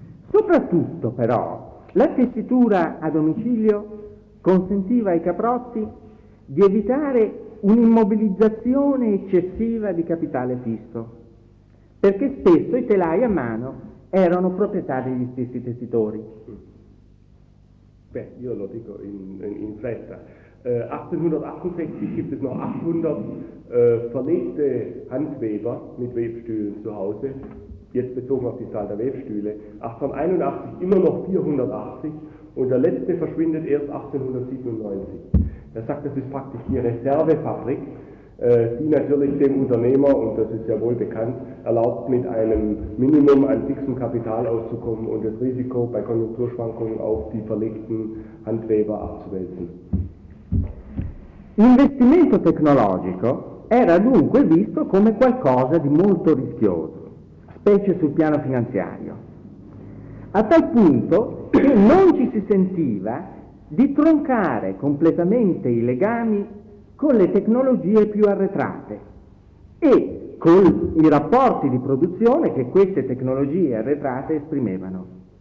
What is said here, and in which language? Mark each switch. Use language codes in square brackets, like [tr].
[it] Soprattutto, però, la tessitura a domicilio consentiva ai caprozzi di evitare un'immobilizzazione eccessiva di capitale fisso, perché spesso i telai a mano erano proprietà degli stessi tessitori. Beh, io lo dico in fretta. [de] 1868 gibt es noch 800 verlegte Handweber mit Webstühlen zu Hause, jetzt bezogen auf die Zahl der Webstühle, 1881 immer noch 480 und der letzte verschwindet erst 1897. Er sagt, das ist praktisch die Reservefabrik, die natürlich dem Unternehmer, und das ist ja wohl bekannt, erlaubt, mit einem Minimum an fixem Kapital auszukommen und das Risiko bei Konjunkturschwankungen auf die verlegten Handweber abzuwälzen. [it] L'investimento tecnologico era dunque visto come qualcosa di molto rischioso, specie sul piano finanziario, a tal punto che non ci si sentiva di troncare completamente i legami con le tecnologie più arretrate e con i rapporti di produzione che queste tecnologie arretrate esprimevano.